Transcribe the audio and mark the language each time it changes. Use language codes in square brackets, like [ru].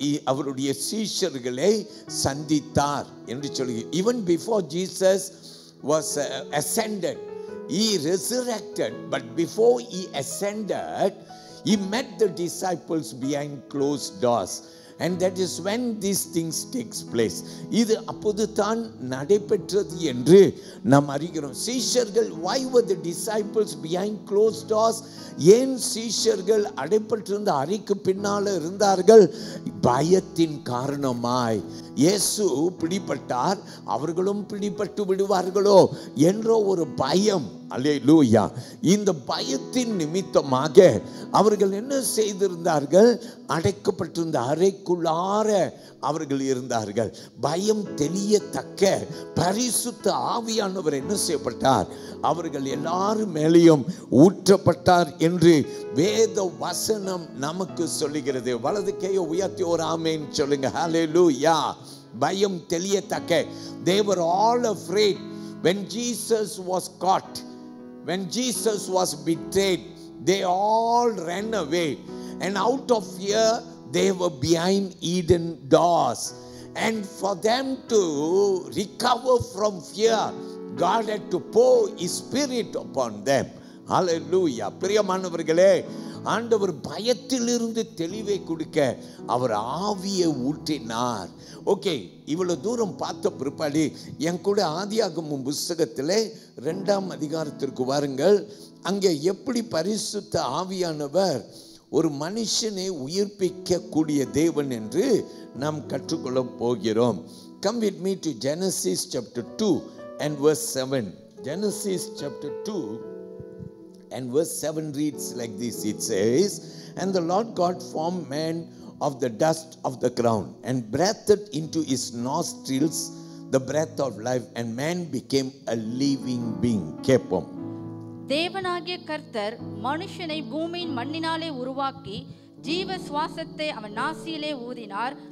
[ta] அவருடைய சீஷர்களை சந்தித்தார் என்று சொல்லி. [en] Even before Jesus was ascended, he resurrected, but before he ascended, he met the disciples behind closed doors, and that is when these things takes place. [ta] இது அப்போது தான் நடைபெற்றது என்று நாம் அறிகிறோம். [en] சீஷர்கள், why were the disciples behind closed doors? [ta] ஏன் சீஷர்கள் அடைப்பட்டிருந்த அறைக்கு பின்னால இருந்தார்கள்? பயத்தின் காரணமாய். இயேசு பிடிபட்டார், அவர்களும் பிடிபட்டு விடுவார்களோ என்ற ஒரு பயம். அல்லேலூயா. இந்த பயத்தின் நிமித்தமாக அவர்கள் என்ன செய்திருந்தார்கள்? அடைக்கப்பட்டிருந்த அறைக்குள்ளார அவர்கள் இருந்தார்கள். பயம் தெளியத்தக்க பரிசுத்த ஆவியானவர் என்ன செய்யப்பட்டார்? அவர்கள் எல்லாரும் மேலேயும் ஊற்றப்பட்டார் என்று வேத வசனம் நமக்கு சொல்லுகிறது. வலது கையை உயர்த்தி ஒரு ஆமென் சொல்லுங்க. ஹல்லேலூயா. பயம் தெளியத்தக்க. [en] They were all afraid when Jesus was caught, when Jesus was betrayed. They all ran away, and out of fear they were behind Eden doors. And for them to recover from fear, God had to pour His Spirit upon them. Hallelujah. [ta] பிரியமானவர்களே, ஆண்டவர் பயத்திலிருந்து தெளிவை கொடுக்க அவர் ஆவியை ஊற்றினார். Okay, இவ்வளவு தூரம் பார்த்த பிற்பாடு என் கூட ஆதியாகமம் புஸ்தகத்திலே 2ஆம் அதிகாரத்திற்கு வாருங்கள். அங்கே எப்படி பரிசுத்த ஆவியானவர் ஒரு மனுஷனை உயிர்ப்பிக்க கூடிய தேவன் என்று நாம் கற்றுக்கொள்ள போகிறோம். [en] Come with me to Genesis chapter 2 and verse 7. Genesis chapter 2 and verse 7 reads like this. It says, "And the Lord God formed man of the dust of the ground and breathed into his nostrils the breath of life, and man became a living being." [ta] கேட்போம். தேவனாகிய கர்த்தர் மனுஷனை பூமியின் மண்ணினாலே உருவாக்கி ஜீவ சுவாசத்தை அவன் நாசியிலே ஊதினார்.